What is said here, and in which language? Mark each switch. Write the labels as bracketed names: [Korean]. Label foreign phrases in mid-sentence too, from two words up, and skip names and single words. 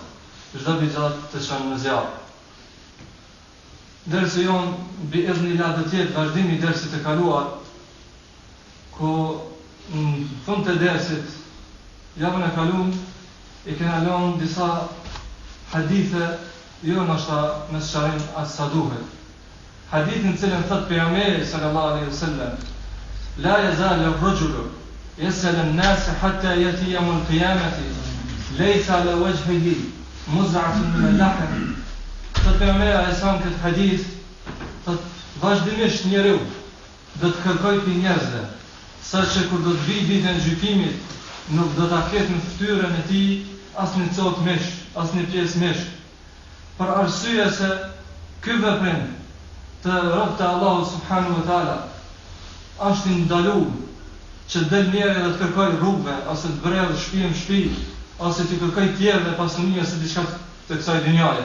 [Albanian] Çdo bidat të çon në zjarr. Dersi jon [Arabic] بإذن الله [Albanian] do të jetë vazhdimi i dersit të kaluar, ku në fund të dersit javën e kaluar i kena lënë disa hadithe jo ndoshta me sharim as sa duhet. Hadithin në cilën thot pejgamberi [Arabic] صلى الله عليه وسلم: لا يزال الرجل يسأل الناس حتى يأتي يوم القيامة ليس على وجهه مزعة من اللحم. [Albanian] Thot pejgamberi sa këtë hadith, thot vazhdimisht njeriu do të kërkojë për njerëzve, saqë kur do të vijë ditën e gjykimit, nuk do ta ketë në fytyrën e tij asnjë copë mish, asnjë pjesë mish. Për arsye se ky veprim të robët e Allahut [Arabic] سبحانه وتعالى [Albanian] është i ndaluar që del njeri dhe të kërkoj rrugëve, ose të bredh shtëpi në shtëpi, ose të kërkoj tjerë pasuni ose diçka të kësaj dynjaje.